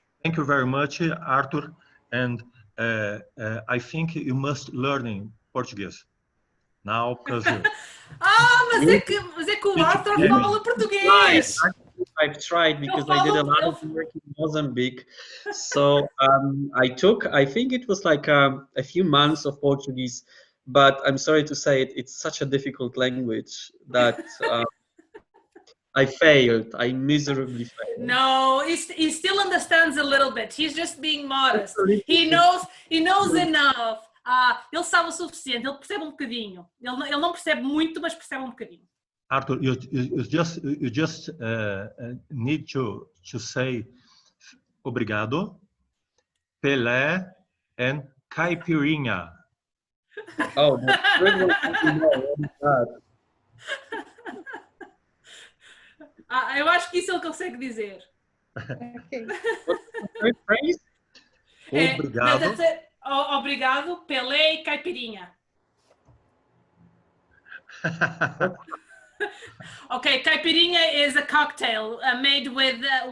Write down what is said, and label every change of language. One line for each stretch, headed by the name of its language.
English: Thank you very much, Arthur. And I think you must learn Portuguese now, because
Portuguese: mas é que o Arthur fala português.
English: I've tried because I did a lot of work in Mozambique. So I think it was like a few months of Portuguese, but I'm sorry to say it's such a difficult language that I failed. I miserably failed. No, he still understands a little bit. He's just being modest. He knows enough.
Portuguese: Ele sabe o suficiente, ele percebe um bocadinho. Ele não percebe muito, mas percebe um bocadinho.
English: Arthur, you just need to say obrigado, Pelé, and caipirinha. Oh, that's good one. What is that?
Portuguese: Eu acho que isso ele consegue dizer. Ok.
English: Third phrase?
Portuguese: Obrigado. Obrigado, Pelé e caipirinha.
English: Okay, caipirinha is a cocktail made with